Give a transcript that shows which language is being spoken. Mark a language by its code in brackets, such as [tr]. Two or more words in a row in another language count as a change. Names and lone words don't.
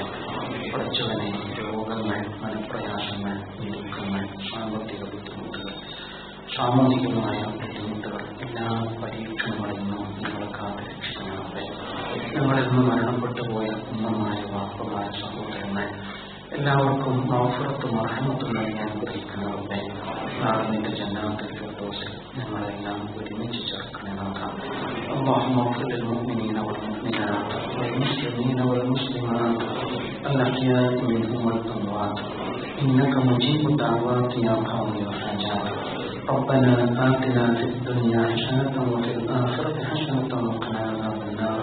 [ml] പടച്ചവനെ, രോഗങ്ങൾ, മനപ്രയാസങ്ങൾ, ഞെരുക്കങ്ങൾ, സാമ്പത്തിക ബുദ്ധിമുട്ടുകൾ, സാമൂഹികമായ ബുദ്ധിമുട്ടുകൾ, എല്ലാ പരീക്ഷണങ്ങളിൽ നിന്നും നിങ്ങളെ കാത്തുരക്ഷിക്കണമേ. ഞങ്ങളിൽ നിന്ന് മരണപ്പെട്ടു പോയ ഉമ്മമാര്, വാപ്പമാര്, സഹോദരങ്ങൾ എല്ലാവർക്കും മഗ്ഫിറത്തും റഹ്മത്തും നൽകി അനുഗ്രഹിക്കണമേ. നാളെ നിന്റെ ജന്നാത്തുൽ ഫിർദൗസിൽ ഞങ്ങളെല്ലാം ഒരുമിച്ച് ചേർക്കണമേ. [ar] اللهم اغفر للمؤمنين والمؤمنات والمسلمين والمسلمات الأحياء منهم والأموات إنك مجيب الدعوات يا قاضي الحاجات. ربنا آتنا في الدنيا حسنة وفي الآخرة حسنة وقنا عذاب النار.